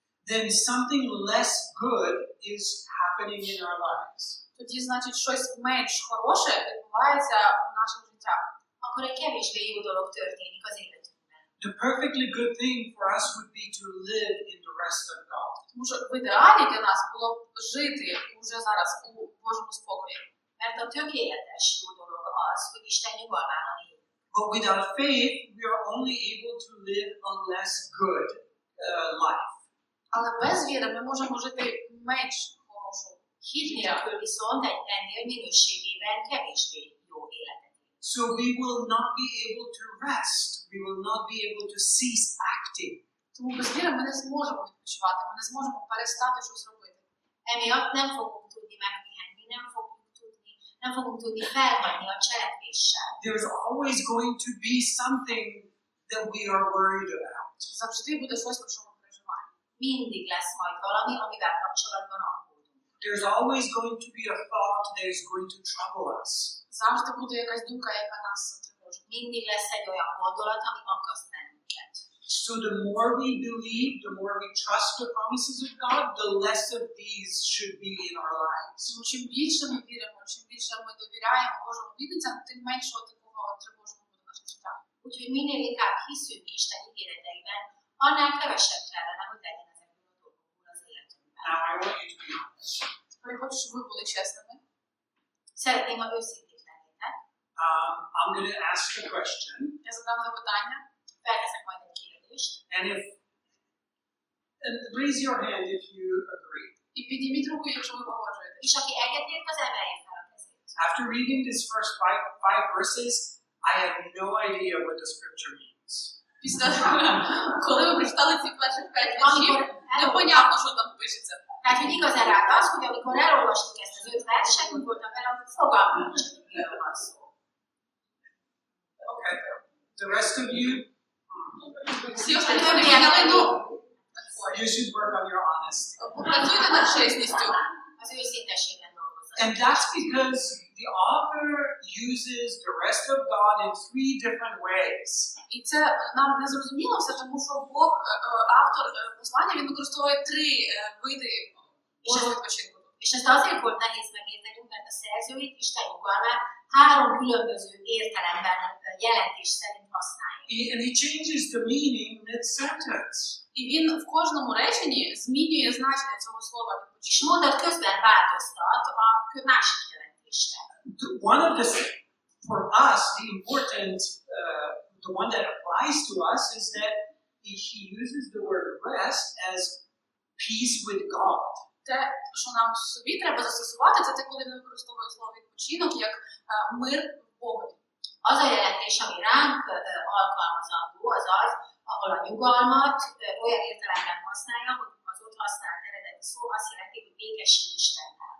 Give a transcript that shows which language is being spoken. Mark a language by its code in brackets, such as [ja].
[en] then something less good is happening in our lives. [uk] тоді, значить, щось менш хороше відбувається у наших життях. [hu] akkor egy kevésbé jó dolog történik az életünkben. [en] The perfectly good thing for us would be to live in the rest of God. [uk] Тому що в ідеалі для нас було б жити уже зараз у Божому спокої. [hu] Mert a tökéletes jó dolog az, hogy Isten nyugalmában él. [en] But without faith, we are only able to live a less good life. [uk] Але без віри ми можемо жити менш хорошу. [hu] Hit nélkül viszont egy ennél minőségében kevésbé jó életet. [en] So we will not be able to rest. We will not be able to cease acting. [uk] Тому без віри ми не зможемо відпочивати, ми не зможемо перестати щось робити. [hu] Emiatt nem fogunk tudni megpihenni, nem fogunk tudni felhagyni a cselekvéssel. [en] There's always going to be something that we are worried about. [uk] Завжди буде щось, про що ми переживаємо. [hu] Mindig lesz majd valami, amivel kapcsolatban aggódunk. [en] There's always going to be a thought that is going to trouble us. [uk] Завжди буде якась думка, яка нас тривожить. [hu] Mindig lesz egy olyan gondolat, ami aggaszt bennünket. [en] So the more we believe, the more we trust the promises of God, the less of these should be in our lives. [uk] Тому чим більше ми віримо, чим більше ми довіряємо Божим обітницям, тим менше такого тривожного буде наше життя. [hu] Úgyhogy minél inkább hiszünk Isten ígéreteiben, annál kevesebb kellene, hogy legyen ezekből a dolgokból az életünkben. [en] Now I want you to be honest. [uk] Я хочу, щоб ви були чесними. [hu] Szeretném, ha őszinték lennétek. [en] I'm going to ask a question. [uk] Я задам запитання. [hu] Felteszek majd egy kérdést. [en] And raise your hand if you agree. [uk] І підніміть руку, якщо ви погоджуєтесь. [hu] És aki egyetért, az emelje fel a kezét. [en] After reading these first five verses, I have no idea what the scripture means. [uk] Після, коли ви прочитали ці перші 5 віршів, непонятно, що там пишеться. [hu] Tehát, hogy igazán rá az, hogy amikor elolvastuk ezt az 5 verset, úgy voltam vele, hogy fogalmam nincs, hogy miről van szó. [en] Okay. The rest of you, [uk] Всі остальні поняли, ну, [en] you should work on your honesty. [uk] попрацюйте над чесністю. [hu] Az őszintességen dolgozom. [en] And that's because the author uses the rest of God in 3 different ways. [uk] І це нам не зрозуміло все, тому що Бог, автор послання, він використовує 3 види Божого відпочинку. [hu] És ezt azért volt nehéz megértenünk, mert a szerző itt Isten nyugalmát 3 különböző értelemben jelentés szerint használja. [en] And he changes the meaning mid-sentence. [uk] І він в кожному реченні змінює значення цього слова відпочинку. [hu] És mondat közben változtat a másik jelentésre. [en] One of the, for us, the important, the one that applies to us is that he uses the word rest as peace with God. [uk] Те, що нам собі треба застосувати, це те, коли він використовує слово відпочинок як мир в Богові. [hu] Az a jelentés, ami ránk alkalmazandó, az az, ahol a nyugalmat olyan értelemben használja, hogy az ott használt eredeti szó azt jelenti, hogy békesség Istennel.